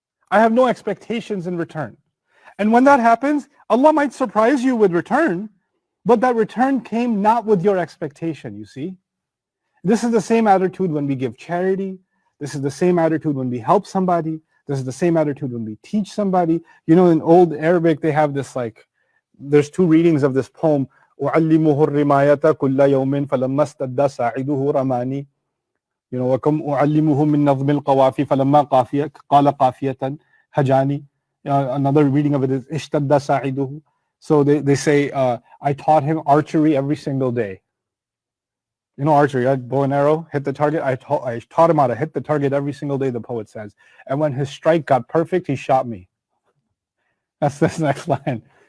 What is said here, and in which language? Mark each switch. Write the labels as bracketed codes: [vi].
[en] I have no expectations in return. And when that happens, Allah might surprise you with return, but that return came not with your expectation, you see. This is the same attitude when we give charity. This is the same attitude when we help somebody. This is the same attitude when we teach somebody. You know, in old Arabic, they have this there's two readings of this poem. [ar] أُعَلِّمُهُ الرِّمَايَةَ كُلَّ يَوْمٍ فَلَمَّا اسْتَدَّ سَاعِدُهُ رَمَانِي. [en] You know, [ar] وَكَمْ أُعَلِّمُهُ مِنْ نَظْمِ الْقَوَافِ فَلَمَّا قَالَ قَافِيَةً هَجَانِي. [en] Another reading of it is [ar] اشْتَدَّ سَاعِدُهُ. [en] So they say, I taught him archery every single day. You know archery, right? Bow and arrow, hit the target. I taught him how to hit the target every single day, the poet says. And when his strike got perfect, he shot me. That's this next line.